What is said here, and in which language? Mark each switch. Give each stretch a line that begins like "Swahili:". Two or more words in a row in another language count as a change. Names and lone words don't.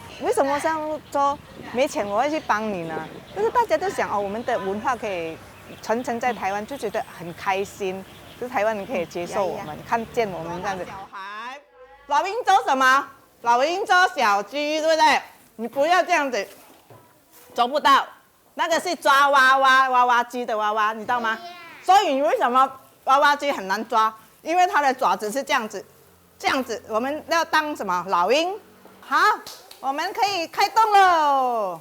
Chinese: 為什麼想做？沒錢我會去幫你呢？就是大家都想哦，我們的文化可以。傳承在台灣就覺得很開心，就是台灣人可以接受我們，看見我們這樣子。小孩，老鷹做什麼？老鷹做小雞，對不對？你不要這樣子，做不到。那個是抓娃娃機的娃娃，你知道嗎？所以你為什麼娃娃機很難抓？因為它的爪子是這樣子，這樣子。我們要當什麼？老鷹。好，我們可以開動嘍。